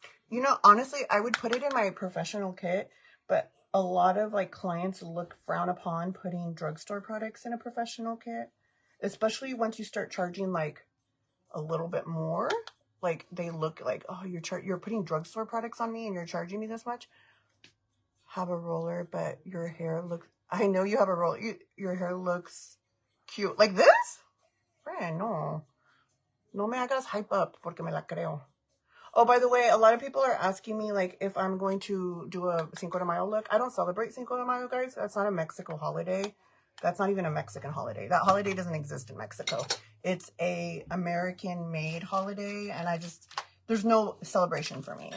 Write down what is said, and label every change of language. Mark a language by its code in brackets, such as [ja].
[en] You know, honestly, I would put it in my professional kit, but a lot of like clients frown upon putting drugstore products in a professional kit, especially once you start charging like a little bit more. Like they look like, oh, you're putting drugstore products on me and you're charging me this much. Have a roller, but your hair looks, I know you have a roller. Your hair looks cute. Like this? Friend, no. [es] No me hagas hype up porque me la creo. [en] Oh, by the way, a lot of people are asking me, like, if I'm going to do a Cinco de Mayo look. I don't celebrate Cinco de Mayo, guys. That's not a Mexico holiday. That's not even a Mexican holiday. That holiday doesn't exist in Mexico. It's a American-made holiday, and there's no celebration for me.